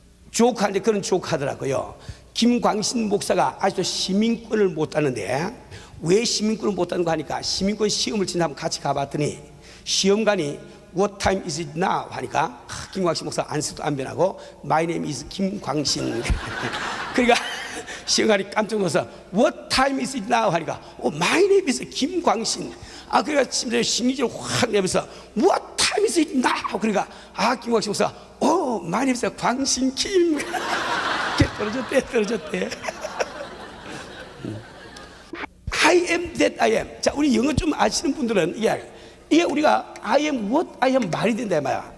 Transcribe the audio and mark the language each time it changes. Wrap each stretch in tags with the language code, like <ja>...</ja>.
<ko>조크하는데 그런 조크 하더라고요. 김광신 목사가 아직도 시민권을 못 따는데, 왜 시민권을 못 따는 거 하니까 시민권 시험을 진다면 같이 가봤더니 시험관이</ko> <en>What time is it now?</en> <ko>하니까 김광신 목사 안쓰도 안 변하고</ko> <en>My name is 김광신.</en> <ko>그러니까 시험관이 깜짝 놀라서</ko> <en>What time is it now?</en> <ko>하니까</ko> <en>My name is 김광신.</en> <ko>그러니까 심리적으로 확 내면서</ko> <en>What time is it now?</en> <ko>그러니까 김광신 목사</ko> <en>My name is 광신 김.</en> <ko>떨어졌대.</ko> <en>I am that I am.</en> <ko>자, 우리 영어 좀 아시는 분들은 이게 우리가</ko> <en>I am what I am</en> <ko>말이 된다 말이야.</ko>